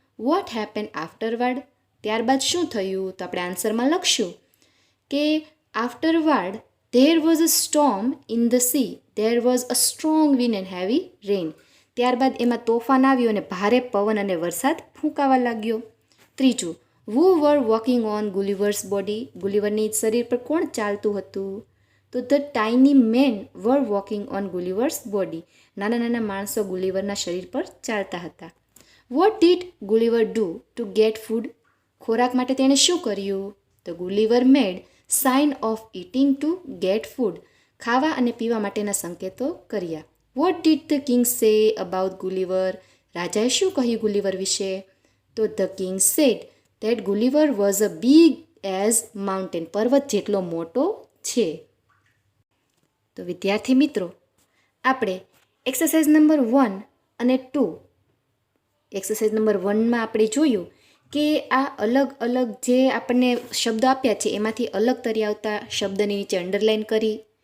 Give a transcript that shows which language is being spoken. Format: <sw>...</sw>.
<en>What happen afterward?</en> <gu>ત્યારબાદ શું થયું? તો આપણે આન્સરમાં લખશું કે</gu> <en>Afterward there was a storm in the sea, there was a strong wind and heavy rain.</en> <gu>ત્યારબાદ એમાં તોફાન આવ્યું અને ભારે પવન અને વરસાદ ફૂંકાવા લાગ્યો. ત્રીજું,</gu> <en>who were walking on Gulliver's body?</en> <gu>ગુલિવરની શરીર પર કોણ ચાલતું હતું?</gu> <en>તો the tiny men were walking on Gulliver's body.</en> <gu>નાના નાના માણસો ગુલિવરના શરીર પર ચાલતા હતા.</gu> <en>What did Gulliver do to get food?</en> <gu>ખોરાક માટે તેણે શું કર્યું?</gu> <en>તો Gulliver made sign of eating to get food.</en> <gu>ખાવા અને પીવા માટેના સંકેતો કર્યા.</gu> <en>What did the king say about Gulliver?</en> <gu>રાજાએ શું કહ્યું ગુલિવર વિશે? તો</gu> <en>the king said that Gulliver was as big as mountain.</en> <gu>પર્વત જેટલો મોટો છે. તો વિદ્યાર્થી મિત્રો, આપણે એક્સરસાઇઝ નંબર 1 અને 2, એક્સરસાઇઝ નંબર 1માં આપણે જોયું કે આ અલગ અલગ જે આપણને શબ્દ આપ્યા છે એમાંથી અલગ તરી આવતા શબ્દની નીચે અંડરલાઇન કરી.</gu>